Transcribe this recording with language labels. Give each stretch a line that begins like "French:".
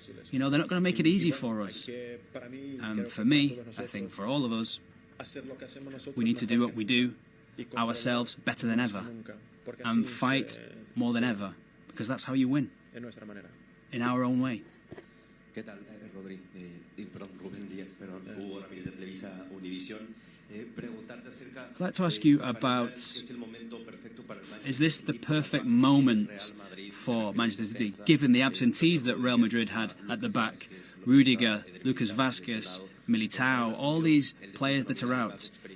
English: You know, they're not going to make it easy for us. And for me, I think for all of us, we need to do what we do ourselves better than ever and fight more than ever, because that's how you win, in our own way.
Spanish: ¿Qué tal, Rodri? Perdón, Ruben Dias, perdón, Hugo Ramírez de Televisa Univisión.
English: I'd like to ask you about, is this the perfect moment for Manchester City, given the absentees that Real Madrid had at the back? Rudiger, Lucas Vázquez, Militao, all these players that are out.